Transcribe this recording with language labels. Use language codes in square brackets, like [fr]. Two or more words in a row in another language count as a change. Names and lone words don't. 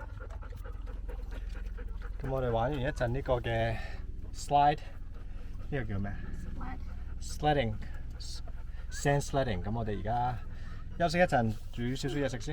[yue] 咁我哋玩完一陣呢個嘅 slide， 呢個叫咩 ？sledding， [en] sand sledding。 [yue] 咁我哋而家休息一陣，煮少少嘢食先。